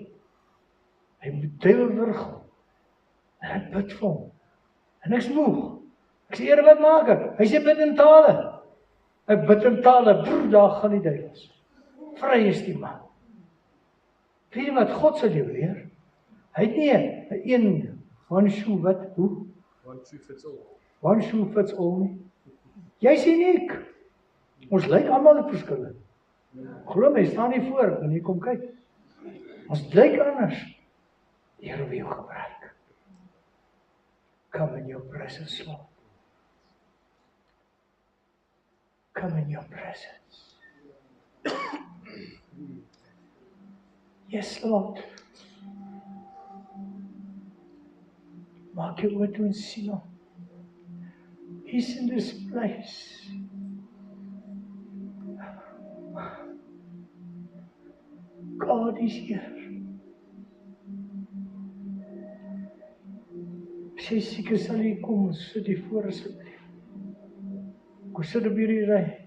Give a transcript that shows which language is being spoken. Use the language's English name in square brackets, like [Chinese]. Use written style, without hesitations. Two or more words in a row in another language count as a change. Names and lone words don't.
[Afrikaans] Hy moet duiwelwurgel. En ek bid vir hom. En ek's moeg. Ek sê, Here, wat maak ek? Hy sê, bid in tale. Ek bid in tale, daar gaan die duiwels. Vry is die man. Weet jy wat God sal jou leer? Hy het nie een [English] one shoe [Afrikaans] wat, hoe? [English] One shoe fits all. One shoe fits all [Afrikaans] nie. Jy's uniek. Ons lyk almal verskillend. Glo my, staan nie voor, en jy kom kyk. Ons lyk anders. Die Here wil jou gebruik. [English] Come in your presence, Lord. Come in your presence. Yes, Lord. [Afrikaans] Maak jou oë toe en sien hom. [English] He's in this place. God is here. [Afrikaans] As jy siek is, sal jy kom, sit hier voor asseblief. Kom sit op hierdie ry.